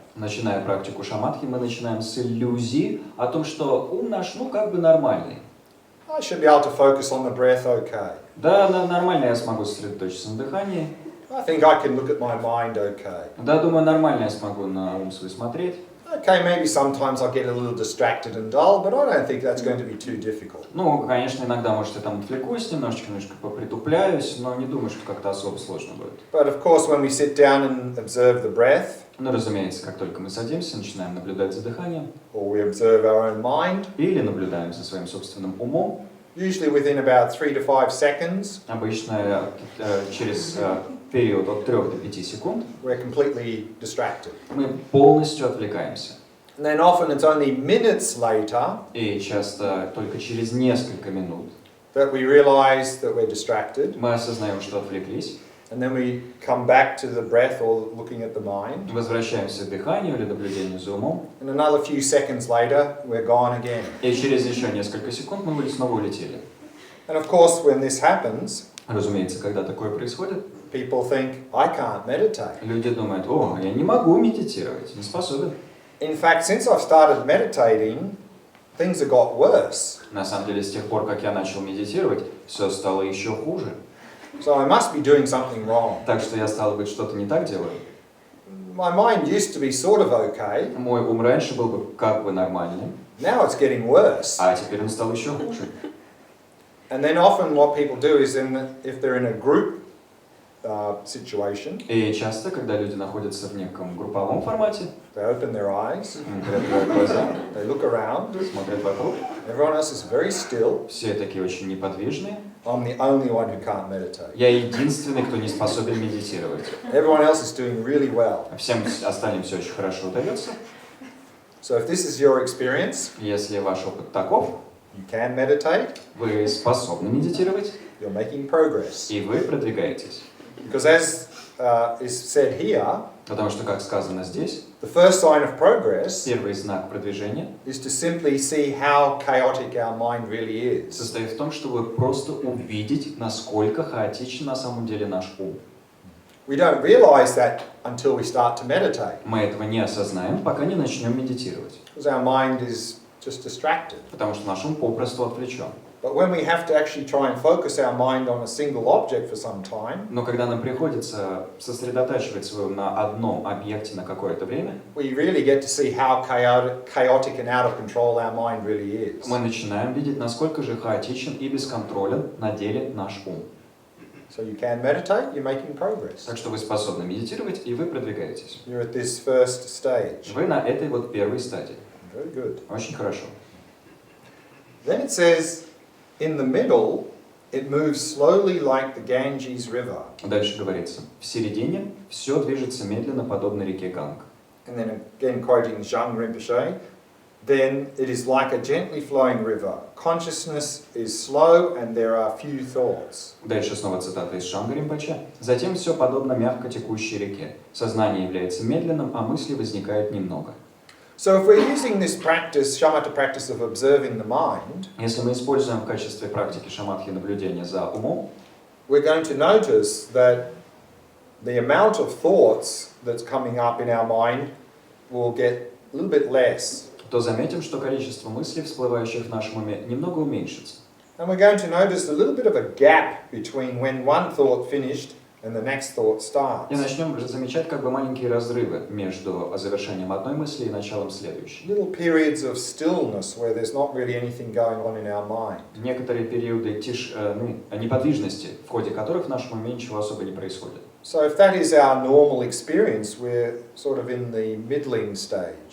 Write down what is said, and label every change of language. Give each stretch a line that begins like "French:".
Russian: Начиная практику шаматхи, мы начинаем с иллюзии о том, что ум наш, как бы нормальный.
English: I should be able to focus on the breath okay.
Russian: Да, нормально я смогу сосредоточиться на дыхании.
English: I think I can look at my mind okay.
Russian: Да, думаю, нормально я смогу на ум свой смотреть.
English: Okay, maybe sometimes I'll get a little distracted and dull, but I don't think that's going to be too difficult.
Russian: Ну, конечно, иногда, может, я там отвлекусь, немножко попритупляюсь, но не думаю, что как-то особо сложно будет.
English: But of course, when we sit down and observe the breath,
Russian: Ну, разумеется, как только мы садимся, начинаем наблюдать за дыханием,
English: or we observe our own mind,
Russian: или наблюдаем за своим собственным умом,
English: usually within about 3 to 5 seconds,
Russian: обычно через период от 3 до 5 секунд,
English: we're completely distracted.
Russian: мы полностью отвлекаемся.
English: And then often it's only minutes later
Russian: И часто только через несколько минут
English: that we realize that we're distracted,
Russian: мы осознаем, что отвлеклись,
English: and then we come back to the breath or looking at the mind,
Russian: возвращаемся к дыханию или наблюдению за умом,
English: and another few seconds later, we're gone again.
Russian: и через еще несколько секунд мы снова улетели.
English: And of course, when this happens,
Russian: Разумеется, когда такое происходит,
English: people think, I can't meditate.
Russian: люди думают, о, я не могу медитировать, не способен.
English: In fact, since I've started meditating, things have got worse.
Russian: На самом деле, с тех пор, как я начал медитировать, все стало еще хуже.
English: So I must be doing something wrong.
Russian: Так что я, стало быть, что-то не так делаю.
English: My mind used to be sort of okay.
Russian: Мой ум раньше был бы как бы нормальным,
English: Now it's getting worse.
Russian: а теперь он стал еще хуже.
English: And then often what people do is, if they're in a group situation,
Russian: И часто, когда люди находятся в неком групповом формате,
English: they open their eyes,
Russian: открывают глаза,
English: they look around,
Russian: смотрят вокруг,
English: everyone else is very still,
Russian: все такие очень неподвижные,
English: I'm the only one who can't meditate.
Russian: Я единственный, кто не способен медитировать.
English: Everyone else is doing really well.
Russian: Всем остальным все очень хорошо удается.
English: So if this is your experience,
Russian: Если ваш опыт таков,
English: you can meditate,
Russian: вы способны медитировать,
English: you're making progress.
Russian: и вы продвигаетесь.
English: Because as is said here,
Russian: Потому что, как сказано здесь,
English: the first sign of progress
Russian: первый знак продвижения
English: is to simply see how chaotic our mind really is.
Russian: состоит в том, чтобы просто увидеть, насколько хаотичен на самом деле наш ум.
English: We don't realize that until we start to meditate,
Russian: Мы этого не осознаем, пока не начнем медитировать.
English: because our mind is just distracted.
Russian: Потому что наш ум попросту отвлечен.
English: But when we have to actually try and focus our mind on a single object for some time,
Russian: Но когда нам приходится сосредотачивать свой ум на одном объекте на какое-то время,
English: we really get to see how chaotic and out of control our mind really is.
Russian: мы начинаем видеть, насколько же хаотичен и бесконтролен на деле наш ум.
English: So you can meditate, you're making progress.
Russian: Так что вы способны медитировать, и вы продвигаетесь.
English: You're at this first stage.
Russian: Вы на этой вот первой стадии.
English: Very good.
Russian: Очень хорошо.
English: Then it says, in the middle, it moves slowly like the Ganges River.
Russian: Дальше говорится, в середине все движется медленно, подобно реке Ганг.
English: And then again quoting Zhang Rinpoche, then it is like a gently flowing river. Consciousness is slow and there are few thoughts.
Russian: Дальше снова цитата из Шанга Ринпоче. Затем все подобно мягко текущей реке. Сознание является медленным, а мыслей возникает немного.
English: So if we're using this practice, shamatha practice of observing the mind,
Russian: Если мы используем в качестве практики шаматхи наблюдения за умом,
English: we're going to notice that the amount of thoughts that's coming up in our mind will get a little bit less.
Russian: то заметим, что количество мыслей, всплывающих в нашем уме, немного уменьшится.
English: And we're going to notice a little bit of a gap between when one thought finished and the next thought starts.
Russian: И начнем замечать как бы маленькие разрывы между завершением одной мысли и началом следующей.
English: Little periods of stillness where there's not really anything going on in our mind.
Russian: Некоторые периоды неподвижности, в ходе которых в нашем уме ничего особо не происходит.
English: So if that is our normal experience, we're sort of in the middling stage.